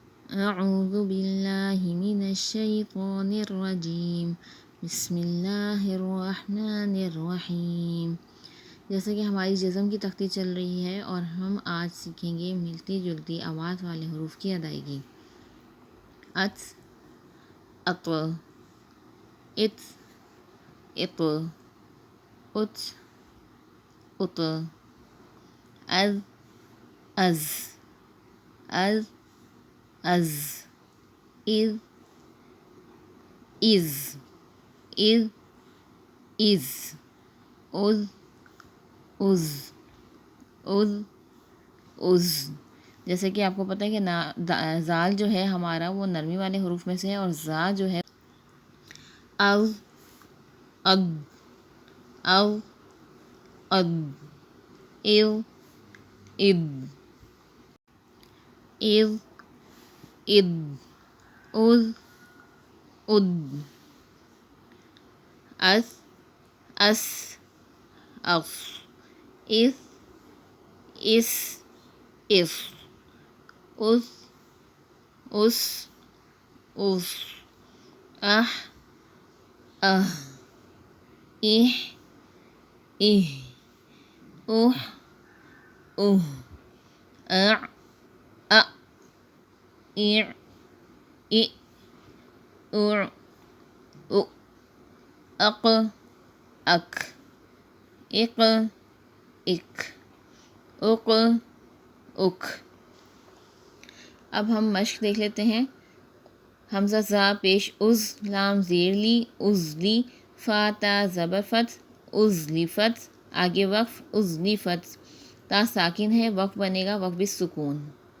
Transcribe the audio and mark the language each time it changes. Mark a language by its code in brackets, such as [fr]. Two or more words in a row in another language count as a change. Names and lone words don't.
[ar] اعوذ باللہ من الشیطان الرجیم، بسم اللہ الرحمن الرحیم۔ [ur] جیسا کہ ہماری جزم کی تختی چل رہی ہے اور ہم آج سیکھیں گے ملتی جلتی آواز والے حروف کی ادائیگی۔ ات، اط، ات، اط، ات، اط، از، از، از، از، از، از، از، از، عز، عز، عز، عز۔ جیسے کہ آپ کو پتہ ہے کہ زال جو ہے ہمارا وہ نرمی والے حروف میں سے ہے، اور زا جو ہے او، اد، او، اد، ایو، اد، ایو، اد، اد، اد، اس، اس، اف، اس، اس، اف، اس، اس، اس، اح، اہ، اح، اہ، اوہ، اوہ، اع، اَ، اِع، اِع، اُع، اُ، اق، اک، اق، اک، اق، اک۔ اب ہم مشق دیکھ لیتے ہیں۔ حمزہ زا پیش از، لام زیر لی، ازلی، فا تا زبر فتح، ازلفت، آگے وقف ازلفت، تا ساکن ہے، وقف بنے گا [ar] وقف بالسکون۔